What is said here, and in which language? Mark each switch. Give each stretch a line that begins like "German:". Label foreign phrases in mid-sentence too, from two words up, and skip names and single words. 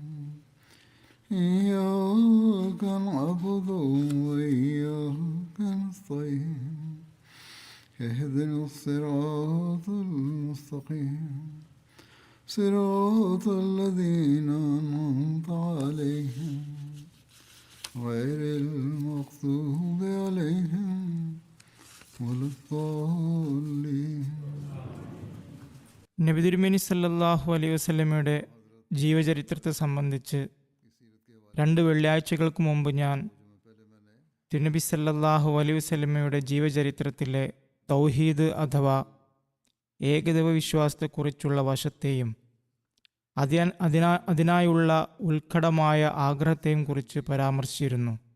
Arabic: إياك نعبد وإياك نستعين اهدنا الصراط المستقيم صراط الذين أنعمت عليهم غير المغضوب عليهم ولا الضالين.
Malayalam: നബി തിരുമേനി സല്ലല്ലാഹു അലൈഹി വസല്ലമയുടെ ജീവചരിത്രത്തെ സംബന്ധിച്ച് 2 വെള്ളിയാഴ്ചകൾക്ക് മുമ്പ് ഞാൻ തിരുനബി സല്ലല്ലാഹു അലൈഹി വസല്ലമയുടെ ജീവചരിത്രത്തിലെ തൗഹീദ് അഥവാ ഏകദൈവ വിശ്വാസത്തെക്കുറിച്ചുള്ള വശത്തെയും അതിനായുള്ള ഉത്കടമായ ആഗ്രഹത്തെയും കുറിച്ച് പരാമർശിച്ചിരുന്നു.